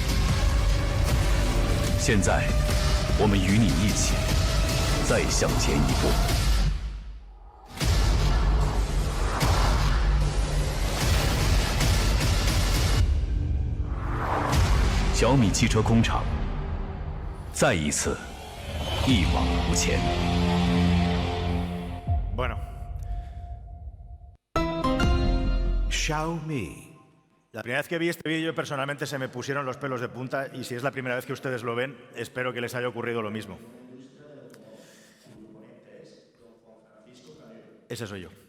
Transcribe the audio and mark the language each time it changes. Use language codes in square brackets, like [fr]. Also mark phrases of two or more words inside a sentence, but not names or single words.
[zh] 现在，我们与你一起再向前一步。小米汽车工厂再一次一往无前。 [es] Bueno. Xiaomi. La primera vez que vi este vídeo, personalmente se me pusieron los pelos de punta y si es la primera vez que ustedes lo ven, espero que les haya ocurrido lo mismo. Ese soy yo.